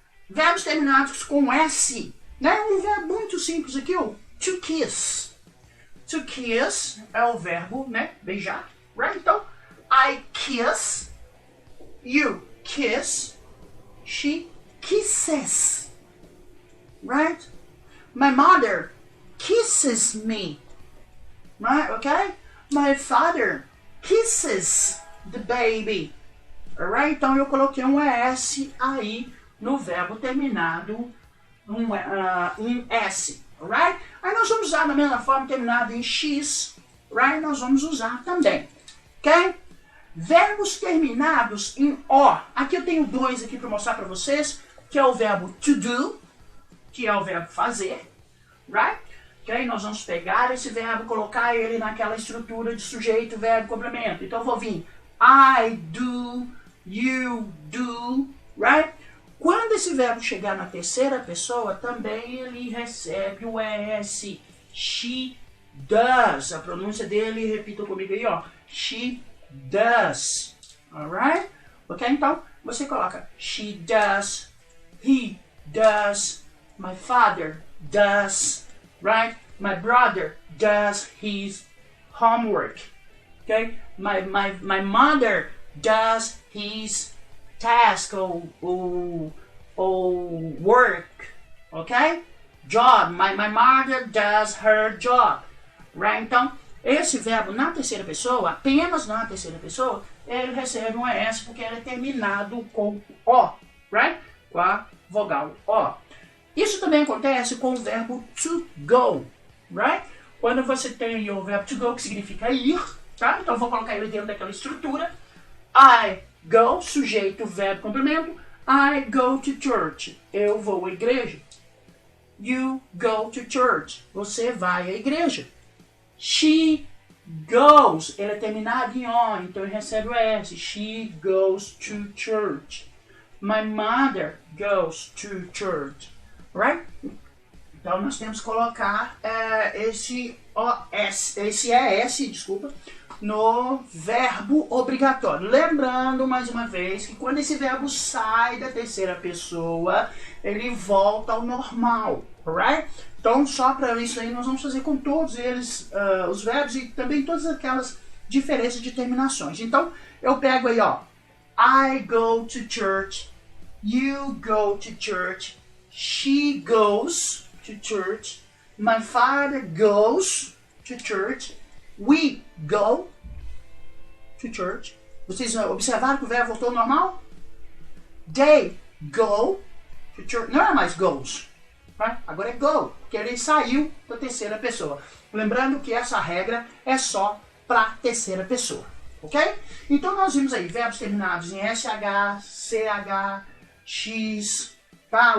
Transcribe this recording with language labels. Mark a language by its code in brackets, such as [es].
[pt] Verbos terminados com S, né? Um verbo muito simples aqui, o to kiss. To kiss é o verbo, né? Beijar, right? Então, [en] I kiss, you kiss, she kisses, right? My mother kisses me, right? Okay? My father kisses the baby, alright? [pt] Então eu coloquei um ES aí no verbo terminado em S, alright? Aí nós vamos usar da mesma forma terminado em X, right? Nós vamos usar também, ok? Verbos terminados em O. Aqui eu tenho dois aqui para mostrar para vocês, que é o verbo to do, que é o verbo fazer, right? Ok? Nós vamos pegar esse verbo, colocar ele naquela estrutura de sujeito, verbo, complemento. Então eu vou vir [en] I do, you do, right? [pt] Quando esse verbo chegar na terceira pessoa, também ele recebe o ES. [en] She does. [pt] A pronúncia dele, repita comigo aí, ó. [en] She does. Alright? Ok? [pt] Então, você coloca [en] she does, he does, my father does, right? My brother does his homework. Okay? My mother does his task or work. Okay? Job. My mother does her job. Right? [pt] Então, esse verbo na terceira pessoa, apenas na terceira pessoa, ele recebe um ES porque ele é terminado com O. Right? Com a vogal O. Isso também acontece com o verbo to go. Right? Quando você tem o verbo to go, que significa ir, tá? Então eu vou colocar ele dentro daquela estrutura. [en] I go, [pt] sujeito, verbo, complemento. [en] I go to church. [pt] Eu vou à igreja. [en] You go to church. [pt] Você vai à igreja. [en] She goes. [pt] Ele é terminado em O, então ele recebe o S. [en] She goes to church. My mother goes to church. Right? [pt] Então nós temos que colocar esse ES, desculpa, no verbo obrigatório. Lembrando mais uma vez que quando esse verbo sai da terceira pessoa, ele volta ao normal, right? Então só para isso aí nós vamos fazer com todos eles os verbos e também todas aquelas diferenças de terminações. Então eu pego aí, ó, [en] I go to church, you go to church, she goes to church, my father goes to church, we go to church. [pt] Vocês observaram que o verbo voltou ao normal? [en] They go to church. [pt] Não é mais goes, right? Agora é go, porque ele saiu da terceira pessoa. Lembrando que essa regra é só para terceira pessoa, ok? Então nós vimos aí verbos terminados em SH, CH, X, tá?